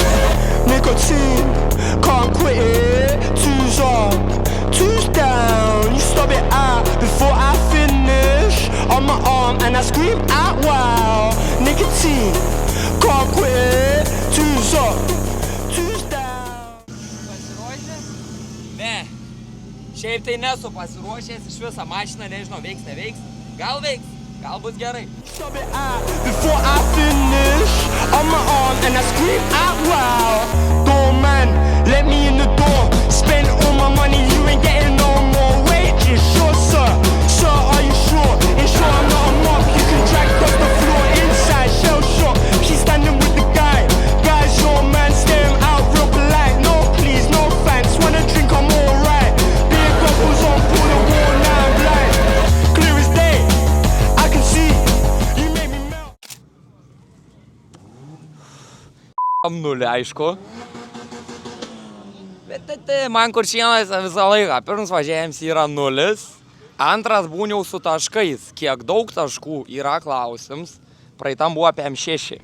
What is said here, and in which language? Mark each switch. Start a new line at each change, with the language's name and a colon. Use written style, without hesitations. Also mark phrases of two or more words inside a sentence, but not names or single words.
English: Nicotine, can't quit it. 2's up, 2's down. You stop it out before I finish. On my arm and I scream out wow. Nicotine, can't quit it. 2's up, 2's down.
Lithuanian: Pasiruošęs? Ne. Šiaip tai nesu pasiruošęs, iš visą mašiną, nežinau, veiks, neveiks. Gal veiks, gal bus gerai.
English: Stop it out before I finish. On my arm and I scream out wow. Doorman, let me in the door. Spend all my money, you ain't getting no more wages. Sure, sir. Sir, are you sure? Ensure I'm not a mop. You can drag across the floor inside. Shell shock. She's standing with the guy. Guy's your man, stare him out real polite. No, please, no thanks. Wanna drink, I'm alright. Beer goggles on, pull the wall, now I'm blind. Clear as day, I can see. You made me melt.
Lithuanian: Nulį, aišku. Bet tai man Kuršėnuose visą laiką. Pirmas važiavimas yra 0. Antras būniau su taškais. Kiek daug taškų yra klausims. Praeitam buvo apie M6.